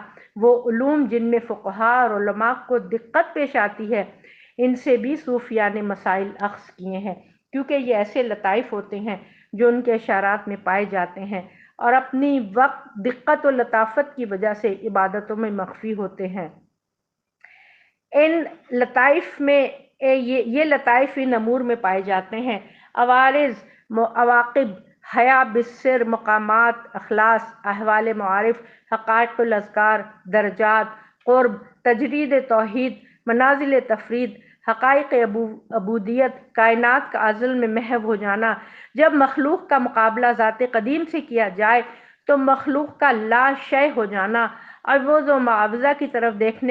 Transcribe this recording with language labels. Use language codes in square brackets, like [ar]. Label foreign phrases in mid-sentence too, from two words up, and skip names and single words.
[ur] وہ علوم جن میں فقہاء اور علماء کو دقت پیش آتی ہے، ان سے بھی صوفیاء نے مسائل اخذ کیے ہیں، کیونکہ یہ ایسے لطائف ہوتے ہیں جو ان کے اشارات میں پائے جاتے ہیں اور اپنی وقت دقت و لطافت کی وجہ سے عبادتوں میں مخفی ہوتے ہیں۔ ان لطائف میں یہ لطائف ان امور میں پائے جاتے ہیں: عوارض، عواقب، حیا بالسر، مقامات، اخلاص، احوال معارف، حقائق الاذکار، درجات، قرب، تجرید توحید، منازل تفرید، حقائق عبودیت، کائنات کا ازل میں محو ہو جانا۔ جب مخلوق کا مقابلہ ذات قدیم سے کیا جائے تو مخلوق کا لا شے ہو جانا، عوض و معاوضہ کی طرف دیکھنے